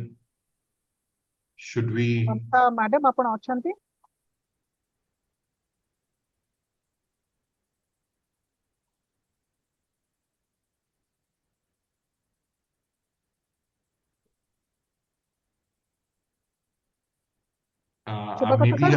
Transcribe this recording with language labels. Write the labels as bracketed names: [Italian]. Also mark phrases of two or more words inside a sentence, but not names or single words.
[English] Should we? [Odia] ମମତା ମ୍ୟାଡାମ ଆପଣ ଅଛନ୍ତି? [English] Maybe sir,